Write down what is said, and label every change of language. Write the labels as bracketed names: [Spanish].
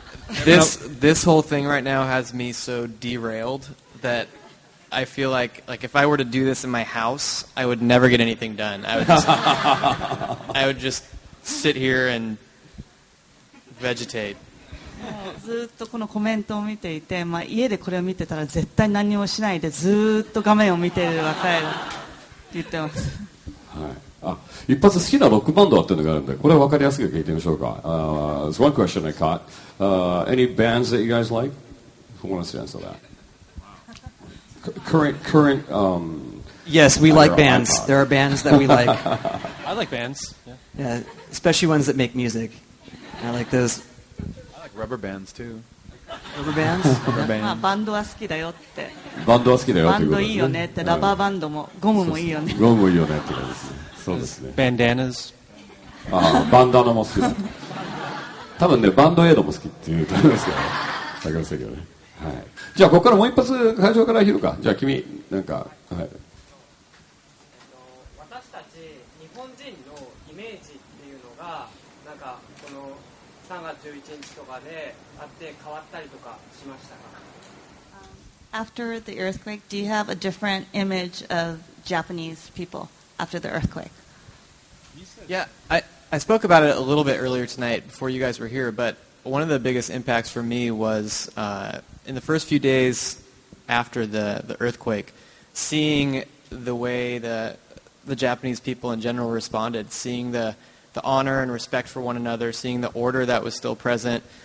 [English] This whole thing right now has me so derailed that I feel like if I were to do this in my house, I would never get anything done. I would just sit here and vegetate. [Japanese] ずっとこのコメントを見ていて、まあ、家でこれを見てたら絶対何もしないでずっと画面を見ている若いって言ってます。はい、一発好きなロックバンドはっていうのがあるんで、これは分かりやすく聞いてみましょうか。 [English] So one question I caught. Any bands that you guys like? Who wants to answer that? Current. Yes, we like bands. There are bands that we like. I like bands. Yeah, especially ones that make music. I like those. I like rubber bands too. Rubber bands? [Japanese] まあ、バンドは好きだよって。バンドは好きだよっバンドていうことですね。いいよねって、ラバーバンドもゴムもいいよね。ゴムもいいよねってことですね。そうですね。 [English] Bandanas. [Japanese] バンダナも好きだ。多分ね、バンドエイドも好きっていうと思いますけどね。わかりませんけどね。はい。じゃあここからもう一発会場から拾うか。じゃあ君なんか、はい。私たち日本人のイメージっていうのがなんかこの3月11日とかであって変わったりとかしましたか？ [English] After the earthquake, do you have a different image of Japanese people after the earthquake? Yeah, I spoke about it a little bit earlier tonight before you guys were here, but one of the biggest impacts for me was in the first few days after the earthquake, seeing the way the Japanese people in general responded, seeing the honor and respect for one another, seeing the order that was still present.